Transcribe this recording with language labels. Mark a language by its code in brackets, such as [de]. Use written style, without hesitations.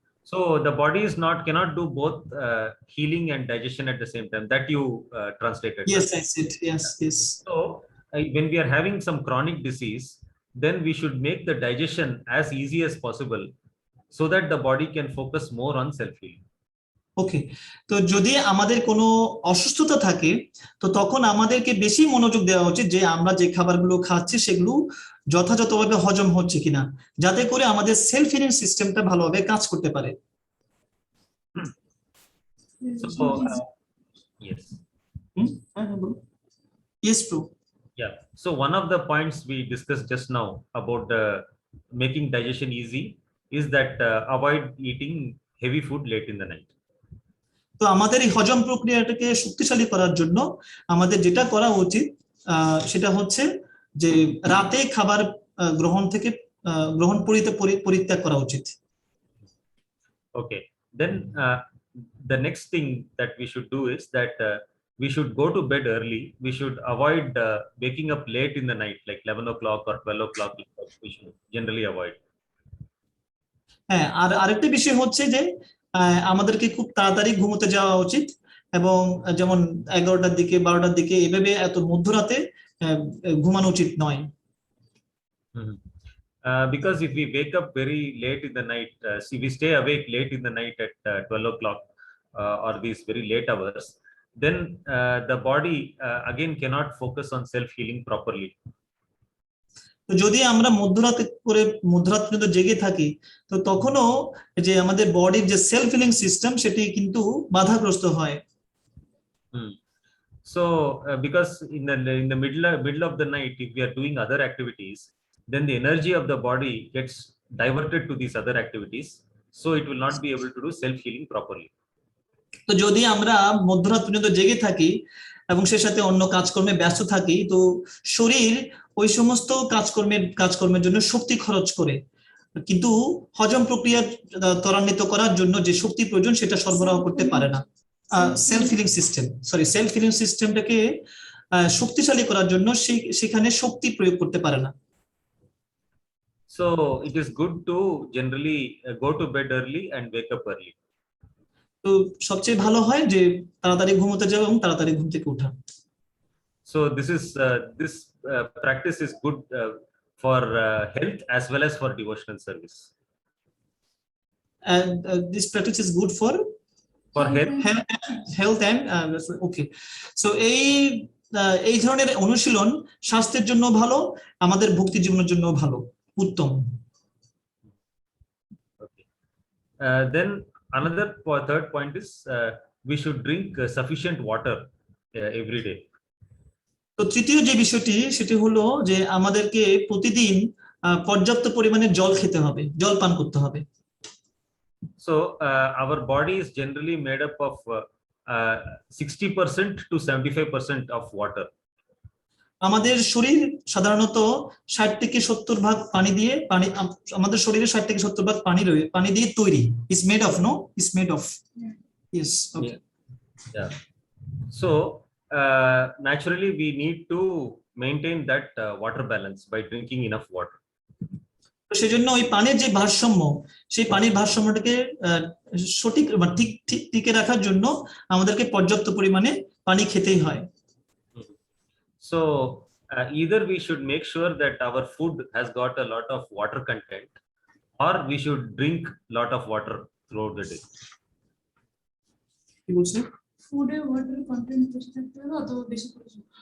[en] So the body cannot do both healing and digestion at the same time. That you translated. Yes, I said yes. So when we are having some chronic disease, then we should make the digestion as easy as possible so that the body can focus more on self healing. [bn] ওকে, তো যদি আমাদের কোনো অসুস্থতা থাকে তো তখন আমাদেরকে বেশি মনোযোগ দেওয়া উচিত যে আমরা যে খাবারগুলো খাচ্ছি সেগুলো যথাযথভাবে হজম হচ্ছে কিনা, যাতে করে আমাদের সেলফ হিলিং সিস্টেমটা ভালোভাবে কাজ করতে পারে। [en] So yes. Yes, bro. Yeah. So one of the points we discussed just now about making digestion easy is that avoid eating heavy food late in the night. [bn] তো আমাদের এই হজম প্রক্রিয়াটাকে শক্তিশালী করার জন্য আমাদের যেটা করা উচিত সেটা হচ্ছে যে রাতে খাবার গ্রহণ পরিত্যাগ করা উচিত। [en] Okay, then the next thing that we should do is that we should go to bed early. We should avoid waking up late in the night, like 11 o'clock or 12 o'clock. We should generally avoid. [bn] হ্যাঁ, আর আরেকটা বিষয় হচ্ছে যে আমাদেরকে খুব তাড়াতাড়ি ঘুমোতে যাওয়া উচিত, এবং যেমন 11টার দিকে 12টার দিকে এভাবে এত মধ্যরাতে ঘুমানো উচিত নয়। [en] Because if we wake up very late in the night, see, we stay awake late in the night at 12 o'clock or these very late hours, then the body again cannot focus on self-healing properly. [bn] তো যদি আমরা মধ্যরাত পর্যন্ত জেগে থাকি, তো তখনও যে আমাদের বডির যে সেলফ হিলিং সিস্টেম সেটি কিন্তু বাধাগ্রস্ত হয়। [en] So because in the middle of the night, if we are doing other activities, then the energy of the body gets diverted to these other activities, so it will not be able to do self-healing properly. [bn] তো যদি আমরা মধ্যরাত পর্যন্ত জেগে থাকি এবং সে সাথে অন্য কাজকর্মে ব্যস্ত থাকি, তো শরীর ওই সমস্ত কাজকর্মের জন্য শক্তি খরচ করে, কিন্তু হজম প্রক্রিয়া ত্বরান্বিত করার জন্য যে শক্তি প্রয়োজন সেটা সরবরাহ করতে পারে না। সেলফ হিলিং সিস্টেমটাকে শক্তিশালী করার জন্য সেখানে শক্তি প্রয়োগ করতে পারে না। [en] So it is good to generally go to bed early and wake up early. [bn] তো সবচেয়ে ভালো হয় যে তাড়াতাড়ি ঘুমোতে যাওয়া এবং তাড়াতাড়ি ঘুম থেকে ওঠা। [en] So this practice is good for health as well as for devotional service. And this practice is good for health and okay. [bn] So এই ধরনের অনুশীলন স্বাস্থ্যের জন্য ভালো, আমাদের ভক্তি জীবনের জন্য ভালো, উত্তম। [en] Okay. Then another third point is we should drink sufficient water every day. [bn] তো তৃতীয় যে বিষয়টি সেটি হলো যে আমাদেরকে প্রতিদিন পর্যাপ্ত পরিমাণে জল খেতে হবে, জল পান করতে হবে। [en] So our body is generally made up of 60% to 75% of water. [bn] আমাদের শরীর সাধারণত 60 থেকে 70 ভাগ পানি দিয়ে আমাদের শরীরে 60 থেকে 70 ভাগ পানি দিয়ে তৈরি। [en] Is made of, no? Is made of. Yes. Okay. Yeah. So naturally we need to maintain that water balance by drinking enough water. [bn] সেজন্য ওই পানির যে ভারসাম্য, সেই পানির ভারসাম্যটাকে সঠিক ঠিক টিকে রাখার জন্য আমাদেরকে পর্যাপ্ত পরিমাণে পানি খেতেই হয়। [en] So either we should make sure that our food has got a lot of water content, or we should drink lot of water throughout the day. [bn] কি বলছেন? [en] ফুডে water content [bn] বেশি থাকতে হবে অথবা বেশি প্রয়োজন।